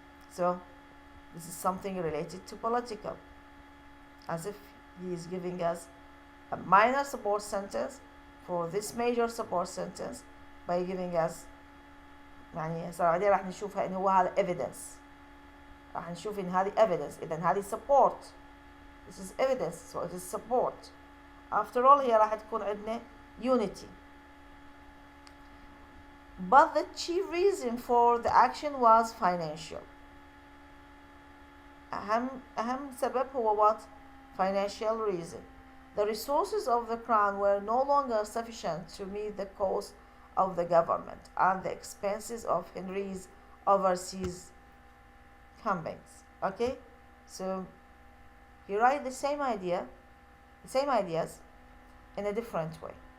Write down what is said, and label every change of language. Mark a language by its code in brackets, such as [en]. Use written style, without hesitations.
[en] So this is something related to political, as if he is giving us a minor support sentence for this major support sentence by giving us [ar] يعني هسه بعدين راح نشوفها إن هو هذا [en] evidence. [ar] راح نشوف إن هذه evidence. إذا هذه support. [en] This is evidence, so it is support. After all, [ar] هي راح تكون عندنا unity. [en] But the chief reason for the action was financial. [ar] أهم سبب هو what? [en] Financial reason. The resources of the crown were no longer sufficient to meet the cost of the government and the expenses of Henry's overseas campaigns. Okay, so he writes the same ideas in a different way.